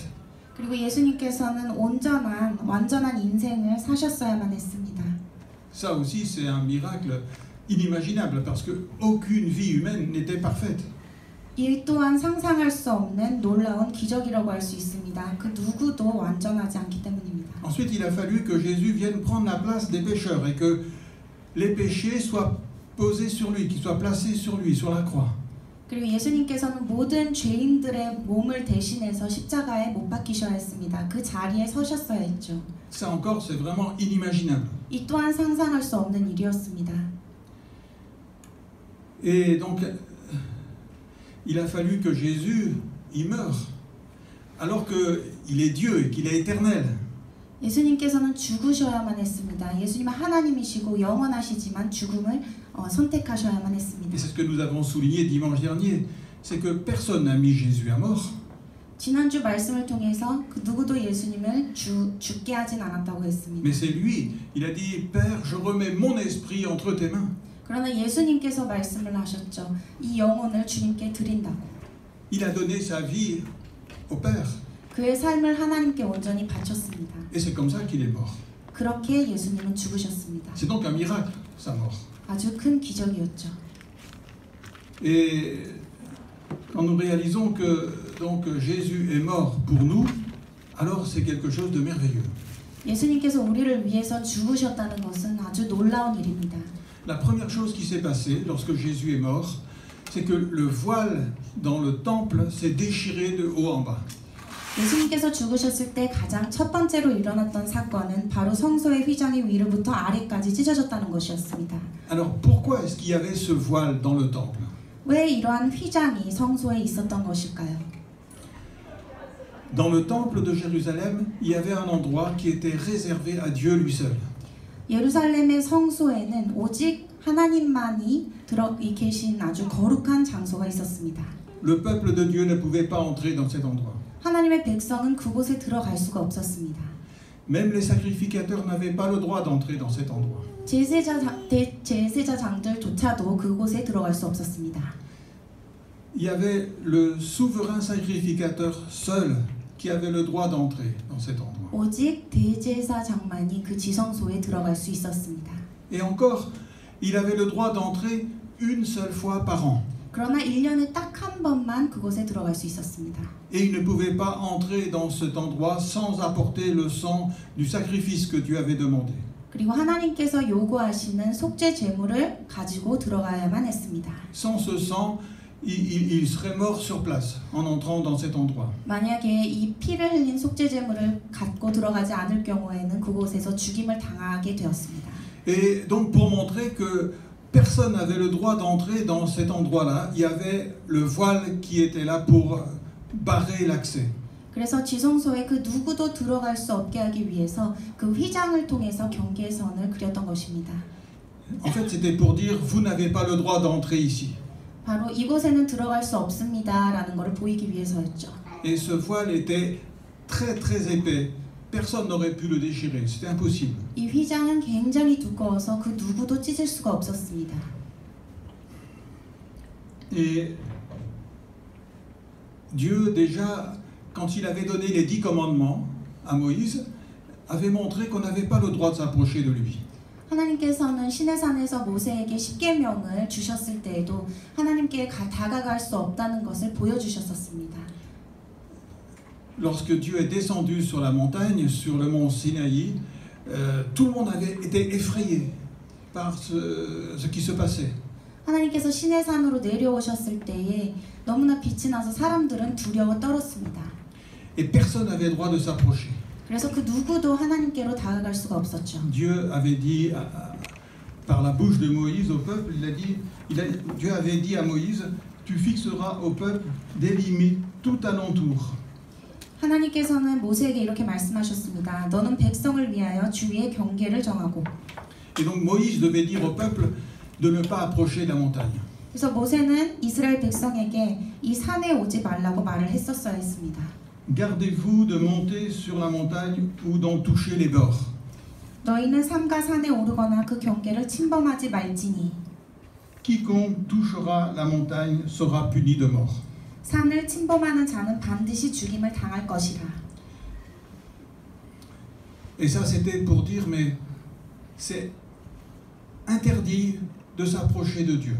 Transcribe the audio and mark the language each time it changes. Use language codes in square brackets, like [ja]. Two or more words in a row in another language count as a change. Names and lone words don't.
[ko] 그리고 예수님께서는 완전한 인생을 사셨어야만 했습니다. [fr] Ça aussi c'est un miracle inimaginable parce que aucune vie humaine n'était parfaite. [ko] 이 또한 상상할 수 없는 놀라운 기적이라고 할 수 있습니다. 그 누구도 완전하지 않기 때문입니다. [fr] Ensuite, il a fallu que Jésus vienne prendre la place des pécheurs et que les péchés soient posés sur lui, qu'ils soient placés sur lui, sur la croix. [ko] 그리고 예수님께서는 모든 죄인들의 몸을 대신해서 십자가에 못 박히셔야 했습니다. 그 자리에 서셨어야 했죠. [fr] Ça encore, c'est vraiment inimaginable. [ko] 이 또한 상상할 수 없는 일이었습니다. [fr] Et donc, il a fallu que Jésus y meure, alors qu'il est Dieu et qu'il est éternel. [ko] 예수님께서는 죽으셔야만 했습니다. 예수님은 하나님이시고 영원하시지만 죽음을 선택하셔야만 했습니다. [fr] Et c'est ce que nous avons souligné dimanche dernier, c'est que personne n'a mis Jésus à mort. [ko] 지난주 말씀을 통해서 그 누구도 예수님을 죽게 하진 않았다고 했습니다. [fr] Mais c'est lui, il a dit, Père, je remets mon esprit entre tes mains. [ko] 그러나 예수님께서 말씀을 하셨죠. 이 영혼을 주님께 드린다고. [fr] Il a donné sa vie au Père. [ko] 그의 삶을 하나님께 온전히 바쳤습니다. [fr] Et c'est comme ça qu'il est mort. [ko] 그렇게 예수님은 죽으셨습니다. [fr] C'est donc un miracle, sa mort. [ko] 아주 큰 기적이었죠. [fr] Et quand nous réalisons que donc Jésus est mort pour nous, alors c'est quelque chose de merveilleux. [ko] 예수님께서 우리를 위해서 죽으셨다는 것은 아주 놀라운 일입니다. [fr] La première chose qui s'est passée lorsque Jésus est mort, c'est que le voile dans le temple s'est déchiré de haut en bas. [ko] 예수님께서 죽으셨을 때 가장 첫 번째로 일어났던 사건은 바로 성소의 휘장이 위로부터 아래까지 찢어졌다는 것이었습니다. [fr] Alors pourquoi est-ce qu'il y avait ce voile dans le temple? [ko] 왜 이러한 휘장이 성소에 있었던 것일까요? [fr] Dans le temple de Jérusalem, il y avait un endroit qui était réservé à Dieu lui seul. [ko] 예루살렘의 성소에는 오직 하나님만이 계신 아주 거룩한 장소가 있었습니다. [fr] Le peuple de Dieu ne pouvait pas entrer dans cet endroit. [ko] 하나님의 백성은 그곳에 들어갈 수가 없었습니다. [fr] Même les sacrificateurs n'avaient pas le droit d'entrer dans cet endroit. [ko] 제사장들조차도 그곳에 들어갈 수 없었습니다. [fr] Il y avait le souverain sacrificateur seul qui avait le droit d'entrer dans cet endroit. [ko] 오직 대제사장만이 그 지성소에 들어갈 수 있었습니다. [fr] Et encore, il avait le droit d'entrer une seule fois par an. [ko] 그러나 1년에 딱 한 번만 그곳에 들어갈 수 있었습니다. [fr] Et il ne pouvait pas entrer dans cet endroit sans apporter le sang du sacrifice que Dieu avait demandé. [ko] 그리고 하나님께서 요구하시는 속죄 제물을 가지고 들어가야만 했습니다. [fr] Sans ce sang, il serait mort sur place en entrant dans cet endroit. [ko] 만약에 이 피를 흘린 속죄 제물을 갖고 들어가지 않을 경우에는 그곳에서 죽임을 당하게 되었습니다. [fr] Et donc pour montrer que personne n'avait le droit d'entrer dans cet endroit-là, il y avait le voile qui était là pour barrer l'accès. [ko] 그래서 지성소에 그 누구도 들어갈 수 없게 하기 위해서 그 휘장을 통해서 경계선을 그렸던 것입니다. [fr] En fait, c'était pour dire vous n'avez pas le droit d'entrer ici. [ko] 바로 이곳에는 들어갈 수 없습니다라는 것을 보이기 위해서였죠. [fr] Et ce voile était très très épais. Personne n'aurait pu le déchirer, c'était impossible. [ko] 이 휘장은 굉장히 두꺼워서 그 누구도 찢을 수가 없었습니다. [fr] Et Dieu déjà, quand il avait donné les 10 commandements à Moïse, avait montré qu'on n'avait pas le droit de s'approcher de lui. [ko] 하나님께서는 시내산에서 모세에게 십계명을 주셨을 때에도 하나님께 다가갈 수 없다는 것을 보여주셨었습니다. [fr] Lorsque Dieu est descendu sur la montagne, sur le mont Sinaï, tout le monde avait été effrayé par ce qui se passait. [ko] 하나님께서 시내산으로 내려오셨을 때에 너무나 빛이 나서 사람들은 두려워 떨었습니다. [fr] Et personne n'avait droit de s'approcher. [ko] 그래서 그 누구도 하나님께로 다가갈 수가 없었죠. [fr] Dieu avait dit par la bouche de Moïse au peuple, Dieu avait dit à Moïse, tu fixeras au peuple des limites tout alentour. [ko] 하나님께서는 모세에게 이렇게 말씀하셨습니다. 너는 백성을 위하여 주위의 경계를 정하고. [fr] Et donc Moïse devait dire au peuple de ne pas approcher la montagne. [ko] 그래서 모세는 이스라엘 백성에게 이 산에 오지 말라고 말을 했었어야 했습니다. [fr] Gardez-vous de monter sur la montagne ou d'en toucher les bords. [ko] 너희는 삼가 산에 오르거나 그 경계를 침범하지 말지니. [fr] Quiconque touchera la montagne sera puni de mort. [ko] 산을 침범하는 자는 반드시 죽임을 당할 것이라. [fr] Et ça c'était pour dire mais c'est interdit de s'approcher de Dieu.